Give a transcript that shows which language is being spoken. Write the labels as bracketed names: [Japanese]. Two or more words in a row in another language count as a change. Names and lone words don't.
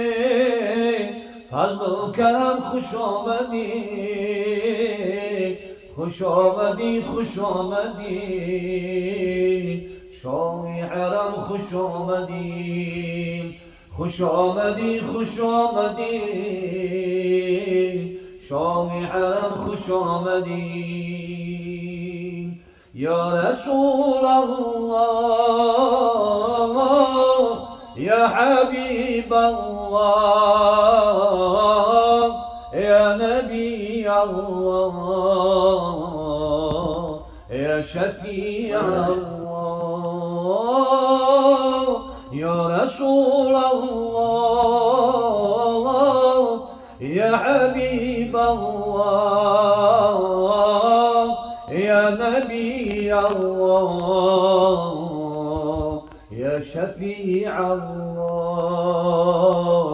[Persian] فضل و کرم خوش آمدی خوش آمدی خوش آمدی شاه حرم خوش آمدی خوش آمدی خوش آمدی شاه حرم خوش آمدی [Arabic] یا رسول الله یا حبیب الله یا نبی الله یا شفیع الله یا رسول الله یا حبیب الله یا نبی الله یا شفیع الله